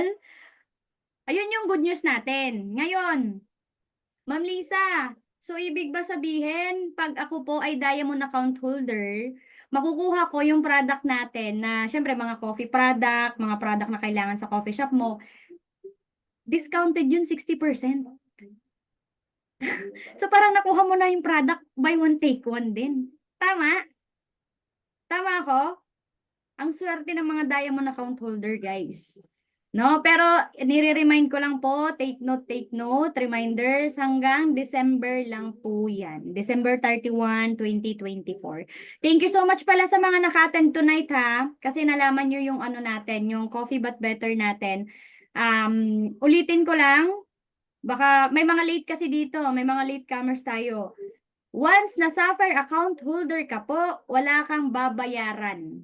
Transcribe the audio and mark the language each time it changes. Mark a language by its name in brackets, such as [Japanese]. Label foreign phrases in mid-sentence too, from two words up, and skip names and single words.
[Filipino] Ayun yung [English] good news [Filipino] natin. Ngayon, Ma'am Lisa, so ibig ba sabihin, pag ako po ay [English] diamond account holder, [Filipino] makukuha ko yung product natin na, syempre, mga [English] coffee product, [Filipino] mga product na kailangan sa [English] coffee shop [Filipino] mo, discounted yun 60%. So parang nakuha mo na yung product, [English] buy one, take one [Filipino] din. Tama? Tama ako? Ang swerte ng mga [English] diamond account holder, [Filipino] guys. No, pero nire-remind ko lang po, [English] take note, [Filipino] reminders hanggang December lang po yan. December 31, 2024. [English] Thank you so much [Filipino] pala sa mga naka-attend tonight ha, kasi nalaman nyo yung natin, yung Coffee But Better natin. Ulitin ko lang, baka may mga late kasi dito, may mga latecomers tayo. Once na Sapphire [English] account holder [Filipino] ka po, wala kang babayaran.